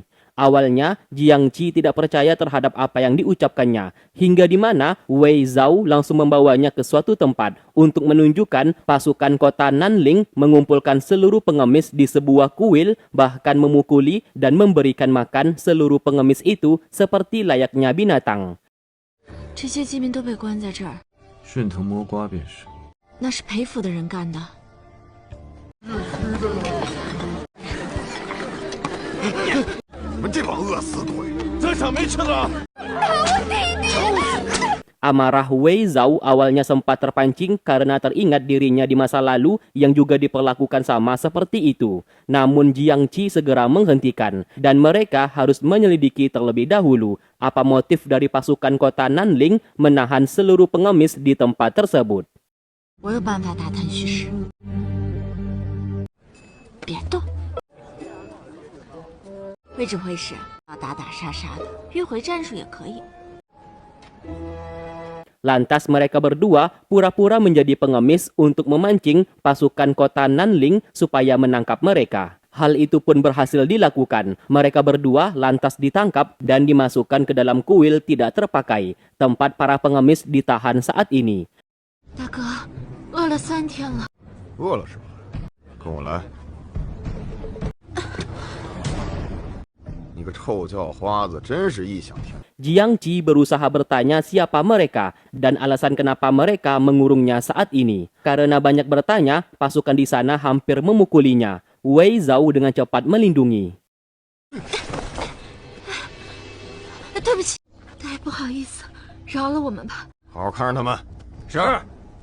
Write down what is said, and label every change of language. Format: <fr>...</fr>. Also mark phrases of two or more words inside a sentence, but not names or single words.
<id>Awalnya, Jiang Qi tidak percaya terhadap apa yang diucapkannya, hingga di mana Wei Zhao langsung membawanya ke suatu tempat untuk menunjukkan pasukan kota Nanling mengumpulkan seluruh pengemis di sebuah kuil, bahkan memukuli dan memberikan makan seluruh pengemis itu seperti layaknya binatang.</id> <zh>这些饥民都被关在这儿，顺藤摸瓜便是。那是裴府的人干的。你们这帮饿死鬼！这场没吃的。</zh> <id>Amarah Wei Zhao awalnya sempat terpancing karena teringat dirinya di masa lalu yang juga diperlakukan sama seperti itu. Namun Jiang Qi segera menghentikan dan mereka harus menyelidiki terlebih dahulu apa motif dari pasukan kota Nanling menahan seluruh pengemis di tempat tersebut.</id> <zh>我有办法打探虚实。别动。位置会是要打打杀杀的，迂回战术也可以。</zh> <id>Lantas mereka berdua pura-pura menjadi pengemis untuk memancing pasukan kota Nanling supaya menangkap mereka. Hal itu pun berhasil dilakukan. Mereka berdua lantas ditangkap dan dimasukkan ke dalam kuil tidak terpakai, tempat para pengemis ditahan saat ini.</id> <zh>大哥，饿了3天了。饿了是吧？跟我来。你个臭叫花子，真是异想天开。</zh> <id>Jiang Qi berusaha bertanya siapa mereka dan alasan kenapa mereka mengurungnya saat ini. Karena banyak bertanya, pasukan di sana hampir memukulinya. Wei Zhao dengan cepat melindungi.</id> <zh>对不起，大爷不好意思，饶了我们吧。好好看着他们。是。</zh>